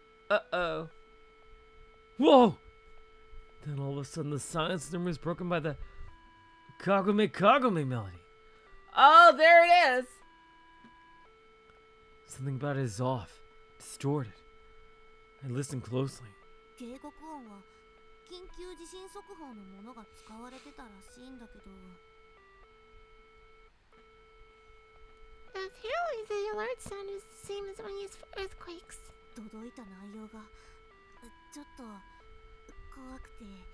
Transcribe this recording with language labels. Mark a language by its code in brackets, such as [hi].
[en] Uh-oh. Whoa! Then all of a sudden the silence in the room is broken by the Kagome Kagome melody. Oh, there it is! Something about it is off, distorted. I listen closely. [ja] 警告音は緊急地震速報のものが使われてたらしいんだけど [en] Apparently the alert sound is the same as when used for earthquakes. [ja] 届いた内容がちょっと怖くて